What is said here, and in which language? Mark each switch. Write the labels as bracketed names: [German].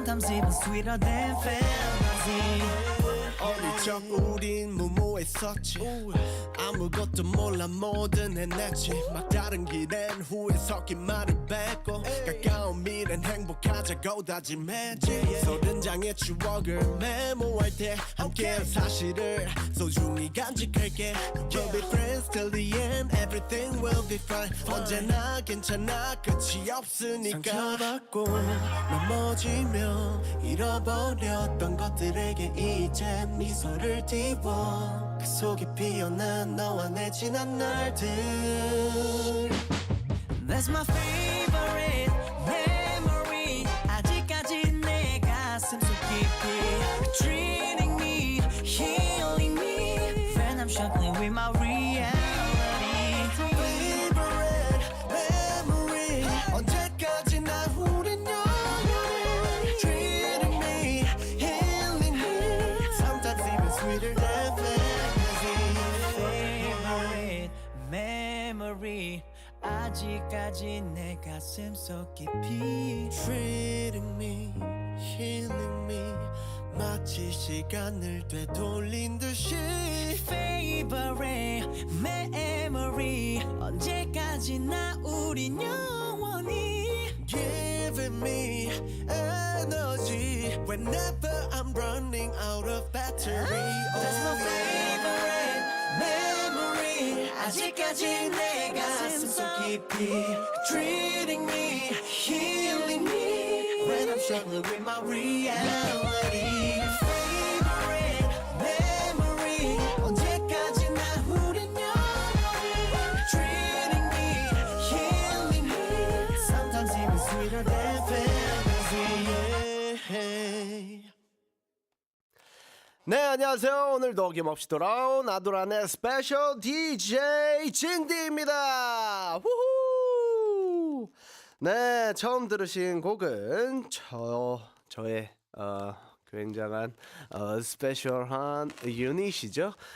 [English] Even sweeter than fantasy. [Korean] 어릴 적 우린 무모했었지. 아무것도 몰라 뭐든 해냈지. 막다른 길엔 후회 섞인 말을 뱉고 가까운 미래는 행복하자고 다짐했지. 서른 장의 추억을 메모할 때 함께한 사실을 소중히 간직할게. [English] We'll be friends till the end. Everything will be fine. [Korean] 언제나 괜찮아 끝이 없으니까. 상처받고 넘어지며 잃어버렸던 것들에게 이제 미소를 띄워 그 속에 피어난 너와 내 지난 날들. [English] That's my favorite memory. [Korean] 아직까지 내 가슴 속 깊이 [English] Treating me, healing me When I'm struggling with my reality. Favorite memory. [Korean] 언제까지나 우린 영원히 [English] Treating me, healing me Sometimes even sweeter than fantasy. Favorite memory. [Korean] 아직까지 내 가슴 속 깊이 [English] Treating me, healing me [Korean] 마치 시간을 되돌린 듯이. [English] Favorite memory. [Korean] 언제까지나 우린 영원히 [English] Giving me energy Whenever I'm running out of battery. That's my favorite memory. [Korean] 아직까지 내 가슴 속 깊이 [English] Treating me, healing me When I'm struggling with my reality. Favorite memory. [Korean] 언제까지나 우린 영원히 [English] Treating me, healing me Sometimes even sweeter than fantasy. Yeah. [Korean] 네, 안녕하세요. 오늘도 어김없이 돌아온 아도란의 스페셜 DJ 진디입니다. 후후. 네, 처음 들으신 곡은 저의 굉장한 스페셜한 유닛이죠.